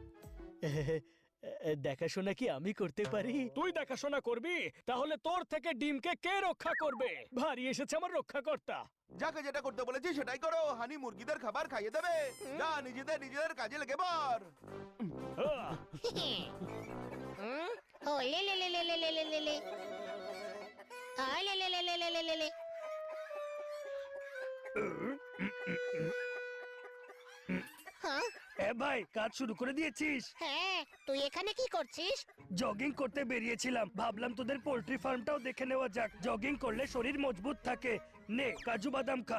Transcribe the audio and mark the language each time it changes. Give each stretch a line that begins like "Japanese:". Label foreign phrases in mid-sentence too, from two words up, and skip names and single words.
Bangla: দেখাশোনা কি আমি করতে পারি? তুই দেখাশোনা করবি? তাহলে তোর থেকে ডিমকে কে রক্ষা করবে? ভারী এসেছে আমার রক্ষাকর্তা। যাকে যেটা করতে বলেছি সেটাই করো। হানি মুরগিদের খাবার খাইয়ে দেবে। যা, নিজেদের কাজে লেগে পড়। আহ, ও লে লে লে লে লে লে লে লে লে। আ লে লে লে লে লে লে লে লে। হ্যাঁ, ভাই, কাজ শুরু করে দিয়েছিস? হ্যাঁ, তুই এখানে কি করছিস? জগিং করতে বেরিয়েছিলাম, ভাবলাম তোদের
English: poultry farmটাও
Bangla: দেখে নেওয়া যাক। জগিং করলে শরীর মজবুত থাকে। নে, কাজু বাদাম খা।